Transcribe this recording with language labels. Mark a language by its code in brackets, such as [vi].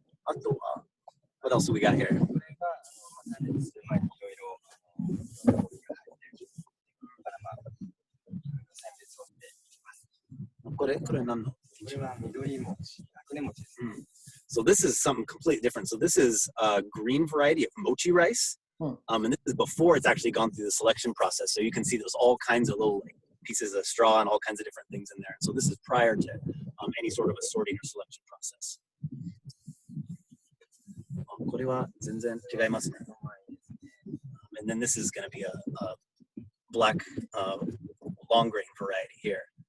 [ja] あとは、 [en] what else do we got here? [ja] これがまさにですね、いろいろ料理が入っているから選別をしていきます。これ何の？これは緑餅、あくね餅です。 [en] So this is something completely different. So this is a green variety of mochi rice. And this is before it's actually gone through the selection process. So you can see there's all kinds of little pieces of straw and all kinds of different things in there. So this is prior to any sort of a sorting or selection process. [ja] これは全然違いますね。 [en] And then this is going to be a black long grain variety here.